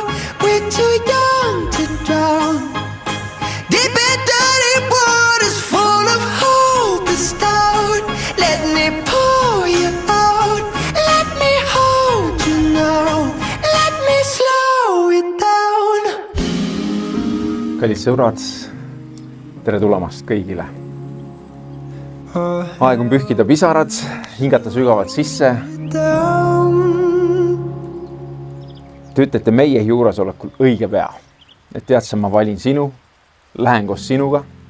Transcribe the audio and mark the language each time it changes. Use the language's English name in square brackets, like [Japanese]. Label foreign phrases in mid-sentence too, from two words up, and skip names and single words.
[English] We're too young to drown. Deep and dirty waters full of hope is down. Let me pour you out, let me hold you now, let me slow it down. [Estonian] Kallid sõbrad, tere tulemast kõigile. Aeg on pühkida pisarad, hingata sügavalt sisse. Te ütlete meie juuresolekul õige pea, et teadsa, ma valin sinu, lähen koos sinuga.